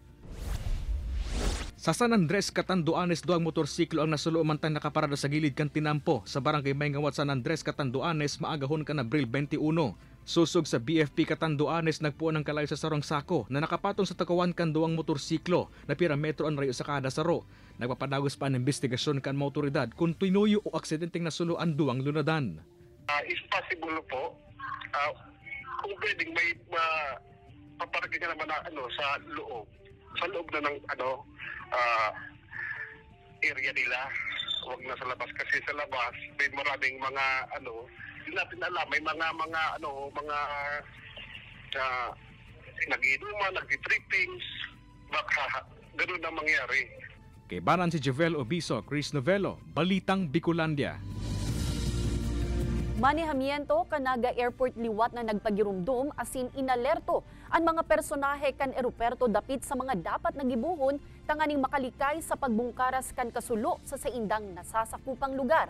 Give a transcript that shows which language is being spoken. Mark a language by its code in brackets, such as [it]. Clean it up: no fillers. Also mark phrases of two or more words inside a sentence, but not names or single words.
[bik] Sa San Andres, Catanduanes, duang motorsiklo ang nasulo mantang nakaparada sa gilid kan tinampo sa barangay Maingawat, San Andres, Catanduanes, maagahon kan Abril 21. Susog sa BFP Catanduanes, nagpuan ng kalayo sa sarong sako na nakapatong sa takawan kan duang motorsiklo na pirametro ang rayo sa kada saro. Nagpapadagos pa ang investigasyon kan mga otoridad kung tinuyo o aksidenteng nasulo ang duang lunadan. [en] Is possible [tl] po, kung pwedeng may paparagin ka naman na, sa loob na ng area nila, huwag na sa labas kasi sa labas may maraming mga hindi natin alam, may mga nag-inuman, nag-trippings, baka ganun ang mangyari. [bik] Kay Baran si Javel Obiso, Chris Novelo, Balitang Bicolandia. Manihamiento kan Naga Airport liwat na nagpagirumdum asin inalerto ang mga personahe kan eroperto dapit sa mga dapat nagibuhon tanganing makalikay sa pagbungkaras kan kasulo sa saindang nasasakupang lugar.